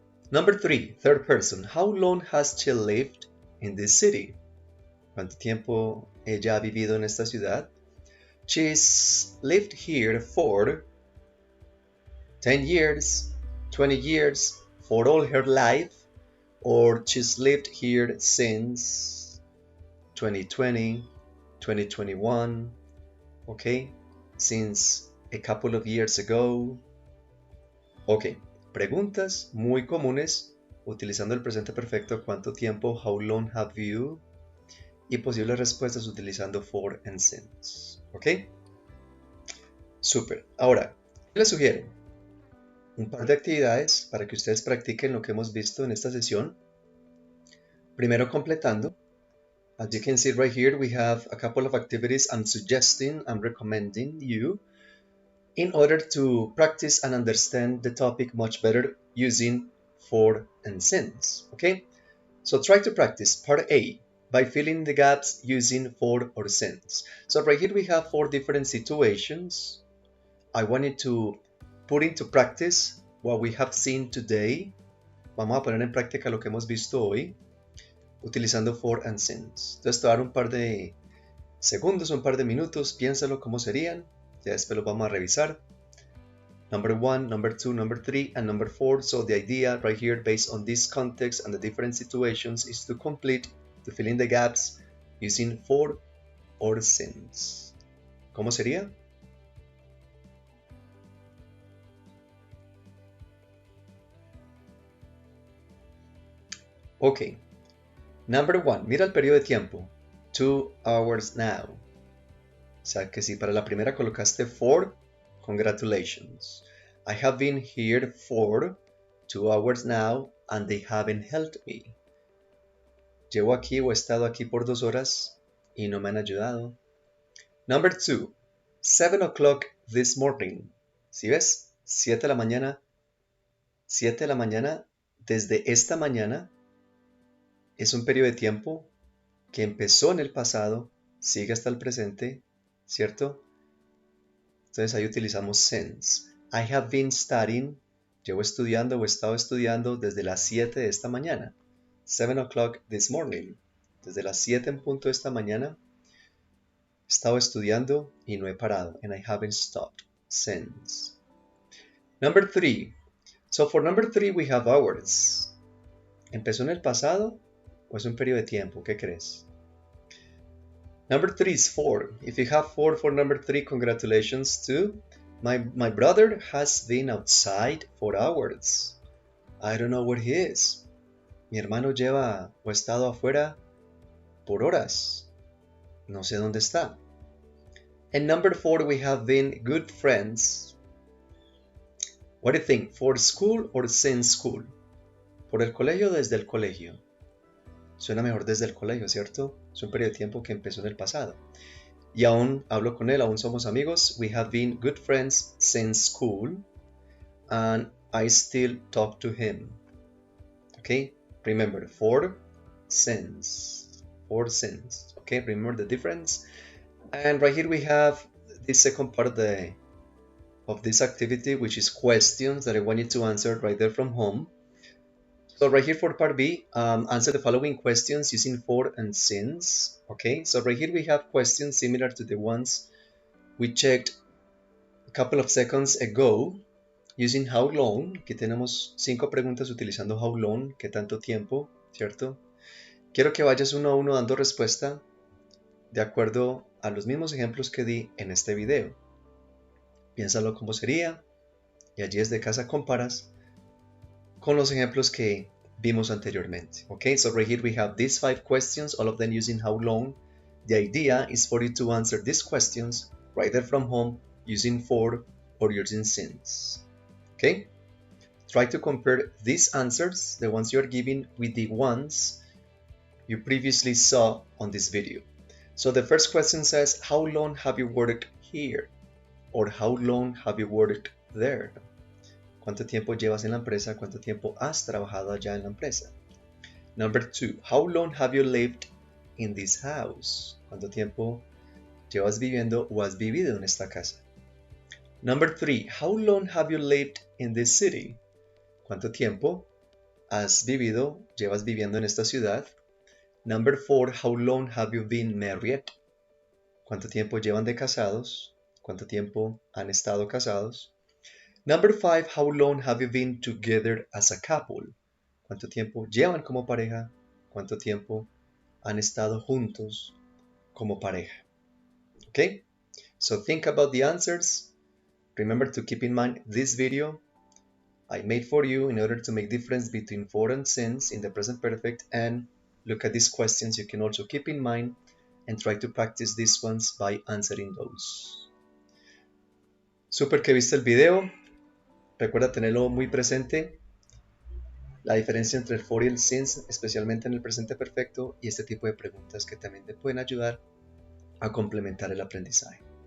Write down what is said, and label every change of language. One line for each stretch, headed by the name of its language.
English: Number 3, third person. How long has she lived in this city?
Spanish: ¿Cuánto tiempo ella ha vivido en esta ciudad?
English: She's lived here for 10 years, 20 years, for all her life, or she's lived here since 2020, 2021, okay, since a couple of years ago.
Spanish: Ok, preguntas muy comunes utilizando el presente perfecto, ¿cuánto tiempo?
English: How long have you?
Spanish: Y posibles respuestas utilizando for and since. ¿Ok? Súper. Ahora, les sugiero un par de actividades para que ustedes practiquen lo que hemos visto en esta sesión. Primero, completando.
English: As you can see right here, we have a couple of activities I'm suggesting, I'm recommending you in order to practice and understand the topic much better using for and since. Okay? So try to practice part A by filling the gaps using for or since. So right here we have 4 different situations. I want you to put into practice what we have seen today.
Spanish: Vamos a poner en práctica lo que hemos visto hoy utilizando for and since. Entonces te voy a dar un par de segundos, un par de minutos, piénsalo cómo serían. Ya después lo vamos a revisar.
English: Number 1, number 2, number 3, and number 4. So the idea right here, based on this context and the different situations, is to fill in the gaps using for or since.
Spanish: ¿Cómo sería? Ok.
English: Number 1,
Spanish: mira el periodo de tiempo.
English: 2 hours now.
Spanish: O sea que si para la primera colocaste for,
English: congratulations. I have been here for 2 hours now and they haven't helped me.
Spanish: Llevo aquí o he estado aquí por 2 horas y no me han ayudado.
English: Number 2, 7 o'clock this morning.
Spanish: ¿Sí ves? 7 de la mañana. 7 de la mañana, desde esta mañana, es un periodo de tiempo que empezó en el pasado, sigue hasta el presente, ¿cierto? Entonces ahí utilizamos since.
English: I have been studying,
Spanish: llevo estudiando o he estado estudiando desde las 7 de esta mañana.
English: 7 o'clock this morning.
Spanish: Desde las 7 en punto de esta mañana he estado estudiando y no he parado.
English: And I haven't stopped since. Number 3. So for number 3 we have hours.
Spanish: ¿Empezó en el pasado o es un periodo de tiempo? ¿Qué crees?
English: Number 3 is 4. If you have 4 for number 3, congratulations too. My brother has been outside for hours. I don't know where he is.
Spanish: Mi hermano lleva o ha estado afuera por horas. No sé dónde está.
English: And number 4, we have been good friends. What do you think? For school or since school?
Spanish: ¿Por el colegio o desde el colegio? Suena mejor desde el colegio, ¿cierto? Es un periodo de tiempo que empezó en el pasado. Y aún hablo con él, aún somos amigos.
English: We have been good friends since school. And I still talk to him. Okay? Remember, for, since. For, since. Okay? Remember the difference? And right here we have the second part of this activity, which is questions that I want you to answer right there from home. So right here for part B, answer the following questions using for and since. Okay, so right here we have questions similar to the ones we checked a couple of seconds ago using how long.
Spanish: Aquí tenemos 5 preguntas utilizando how long, qué tanto tiempo, ¿cierto? Quiero que vayas uno a uno dando respuesta de acuerdo a los mismos ejemplos que di en este video. Piénsalo cómo sería y allí desde casa comparas con los ejemplos que vimos anteriormente.
English: Okay, so right here we have these 5 questions, all of them using how long. The idea is for you to answer these questions right there from home using for or using since. Okay, try to compare these answers, the ones you are giving, with the ones you previously saw on this video. So the first question says, how long have you worked here? Or how long have you worked there?
Spanish: ¿Cuánto tiempo llevas en la empresa? ¿Cuánto tiempo has trabajado allá en la empresa?
English: Number 2, how long have you lived in this house?
Spanish: ¿Cuánto tiempo llevas viviendo o has vivido en esta casa?
English: Number 3, how long have you lived in this city?
Spanish: ¿Cuánto tiempo has vivido, llevas viviendo en esta ciudad?
English: Number 4, how long have you been married?
Spanish: ¿Cuánto tiempo llevan de casados? ¿Cuánto tiempo han estado casados?
English: Number 5, how long have you been together as a couple?
Spanish: ¿Cuánto tiempo llevan como pareja? ¿Cuánto tiempo han estado juntos como pareja?
English: Okay, so think about the answers. Remember to keep in mind this video I made for you in order to make difference between for and since in the present perfect, and look at these questions you can also keep in mind and try to practice these ones by answering those.
Spanish: Super que viste el video. Recuerda tenerlo muy presente, la diferencia entre el for y el since, especialmente en el presente perfecto, y este tipo de preguntas que también te pueden ayudar a complementar el aprendizaje.